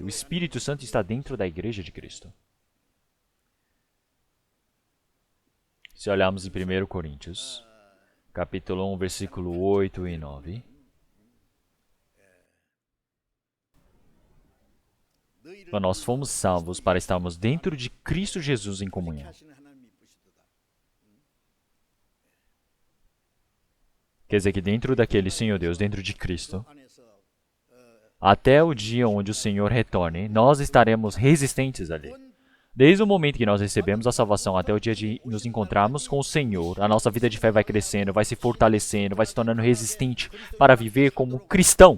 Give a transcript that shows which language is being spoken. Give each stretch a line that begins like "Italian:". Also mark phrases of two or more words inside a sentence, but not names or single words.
Portuguese: O Espírito Santo está dentro da igreja de Cristo. Se olharmos em 1 Coríntios, capítulo 1, versículo 8 e 9. Nós fomos salvos para estarmos dentro de Cristo Jesus em comunhão.
Korean: 하시는 하나님 이쁘시도다.
Portuguese: Quer dizer que dentro daquele Senhor Deus, dentro de Cristo,
Korean: 안에서
Portuguese: até o dia onde o Senhor retorne, nós estaremos resistentes ali. Desde o momento que nós recebemos a salvação até o dia de nos encontrarmos com o Senhor, a nossa vida de fé vai crescendo, vai se fortalecendo, vai se tornando resistente para viver como cristão.